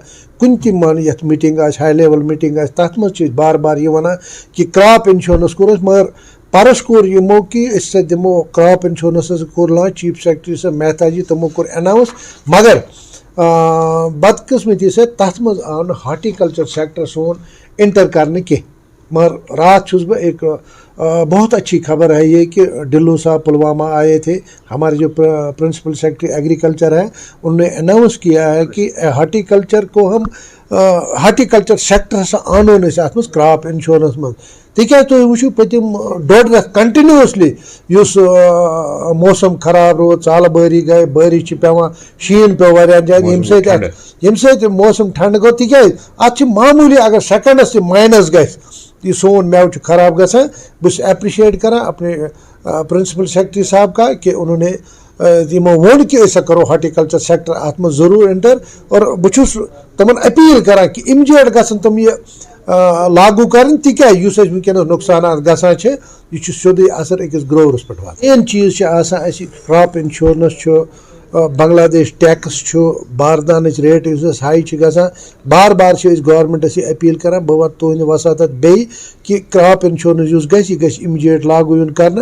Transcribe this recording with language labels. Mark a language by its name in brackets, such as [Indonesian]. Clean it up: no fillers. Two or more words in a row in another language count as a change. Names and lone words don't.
[Kashmiri] کُنہِ تہِ مان یتھ میٖٹنگ آسہِ [English] high level meeting [Kashmiri] آسہِ تتھ منٛز چھِ أسۍ بار بار یہِ ونان کہِ [English] crop insurance [Kashmiri] کوٚر اَسہِ مگر پرُس کوٚر یِمو کہِ أسۍ ہسا دِمو کرٛاپ اِنشورنس کوٚر لانچ [English] chief secretary [Kashmiri] صٲب مہتا جی تِمو کوٚر اناوُنس مگر بدقٕسمتی سۭتۍ تتھ منٛز آو نہٕ [English] horticulture sector [Kashmiri] سون انٹر کرنہٕ کینٛہہ. [Urdu] مگر رات [Kashmiri] چھُس بہٕ [Urdu] ایک بہت اچھی خبر ہے یہ کہ ڈلو صاحب پلوامہ آئے تھے ہمارے جو [English] principal secretary [Urdu] ایگریکلچر ہے انہوں نے اناؤنس کیا ہے کہ ہارٹیکلچر کو ہم [English] horticulture sector [Kashmiri] ہسا آنو أسۍ اتھ منٛز [English] crop insurance [Kashmiri] منٛز تِکیازِ تُہۍ وٕچھِو پٔتِم 1.5 رٮ۪تھ کنٹِنیوسلی یُس موسم خراب روٗد ژالہٕ بٲری گٔے بٲری چھِ پیٚوان شیٖن پیوٚو واریاہن جاین ییٚمہِ سۭتۍ موسم ٹھنڈٕ گوٚو تِکیازِ اتھ چھِ معموٗلی اگر سیکنڈس تہِ ماینس گژھِ یہ سون مٮ۪وٕ چھُ خراب گژھان. بہٕ چھُس ایپرِشیٹ کران [Urdu] اپنے [English] principal secretary [Urdu] صاحب کا کہ انہوں نے [Kashmiri] یِمو ووٚن کہِ أسۍ کرو [English] horticulture sector [Kashmiri] اتھ منٛز ضروٗر انٹر اور بہٕ چھُس تِمن اپیٖل کران کہِ اِمجیٹ گژھن تِم یہِ لاگوٗ کرٕنۍ تِکیازِ یُس اَسہِ وٕنکیٚنس نۄقصانات گژھان چھِ یہِ چھُ سیوٚدُے اثر أکِس گروورس پٮ۪ٹھ واتان. مین چیٖز چھِ آسان اَسہِ [English] crop insurance [Kashmiri] چھُ بنگلادیش ٹیکس چھُ باردانٕچ ریٹ یُس اَسہِ ہاے چھِ گژھان بار بار چھِ أسۍ گورمنٹس یہِ اپیٖل کران بہٕ وَنہٕ تُہنٛدِ وساتت بیٚیہِ کہِ [English] crop insurance [Kashmiri] یُس گژھِ یہِ گژھِ اِمجیٹ لاگوٗ یُن کرنہٕ.